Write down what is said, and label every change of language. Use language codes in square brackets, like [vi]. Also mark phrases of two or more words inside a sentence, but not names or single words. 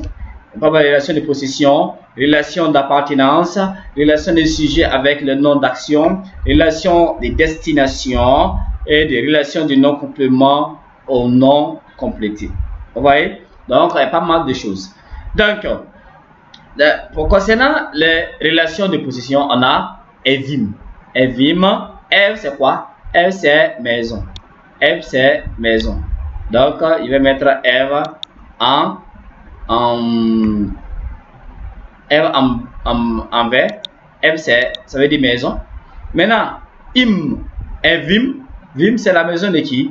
[fr] On peut avoir les relations de possession, relations d'appartenance, relations de sujet avec le nom d'action, relations de destination et des relations de non-complément au nom complété. Vous voyez? Donc, il y a pas mal de choses. Donc, pour concernant les relations de possession, on a evim. Evim, ev c'est quoi? Ev c'est maison. Ev c'est maison. Donc, il va mettre ev en vert. Ev ça veut dire maison. Maintenant, evim, vim c'est la maison de qui?